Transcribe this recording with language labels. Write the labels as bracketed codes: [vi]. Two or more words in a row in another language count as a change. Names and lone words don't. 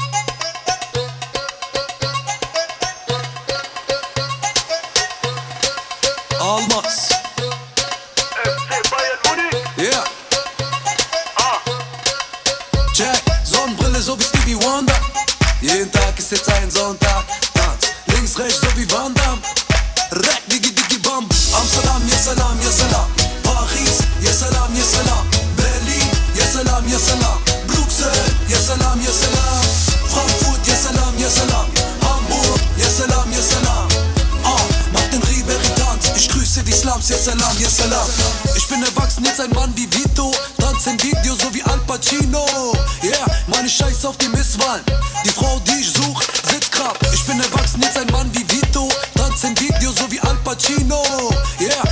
[en] Almaz. Yeah. Check, [de] Sonnenbrille so wie Stevie Wonder. Jeden Tag ist jetzt ein Sonntag. Tanz, links, rechts so wie Van Damme. Rack, digi, digi, bam. Amsterdam, [ar] يا سلام، يا سلام. Paris, يا سلام، يا سلام. Berlin, يا سلام، يا سلام. Bruxelles, يا سلام، يا سلام. Frankfurt, يا سلام، يا سلام. Hamburg, يا سلام، يا سلام. [de] Mach den Ribéry-Tanz, ich grüße die Slums, [ar] يا سلام، يا سلام. [de] Ich bin erwachsen, jetzt ein Mann wie Vito. Tanz im Video, so wie Al Pacino. Yeah, meine Scheiß auf die Misswahlen. Die Frau, die ich such, sitzt grad. Ich bin erwachsen, jetzt ein Mann wie Vito. Tanz im Video, so wie Al Pacino. [en] Yeah.